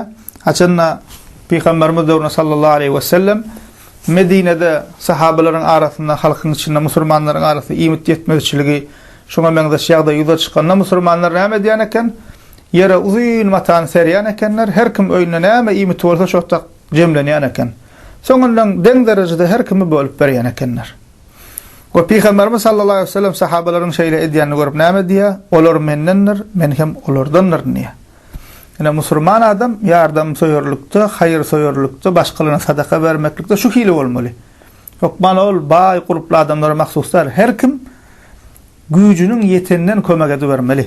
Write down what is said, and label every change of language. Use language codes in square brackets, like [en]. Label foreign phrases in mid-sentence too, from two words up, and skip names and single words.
[tk] Haçanna Peygamberimiz döwründe [ar] صلى الله عليه وسلم [tk] Medine'de sahabalaryň arasynda, halkyň içinde musulmanlaryň arasynda iýmet ýetmezçiligi, şoňa meňdeş ýagdaý ýuza çykanda musulmanlar näme diýen eken? Ýere uzun matan serýän ekenler, her kim öýüne näme iýmet bolsa şoňda jemlenýän eken. Soňundan deň derejede her kimi bölüp berýän ekenler. O Peygamberimiz [ar] صلى الله عليه وسلم [tk] sahabalaryň şeýle edýänini görüp näme diýär? Olar mennendir, men hem olardandyr diýär. Ene musulman adam ýardamsoýarlykda, haýyrsoýarlykda, başgalarına sadaka bermeklikde şu hile bolmaly. Ýok bana ol baý guruply adamlara mahsuslar. Her kim güýjüniň ýetenden kömek edip bermeli.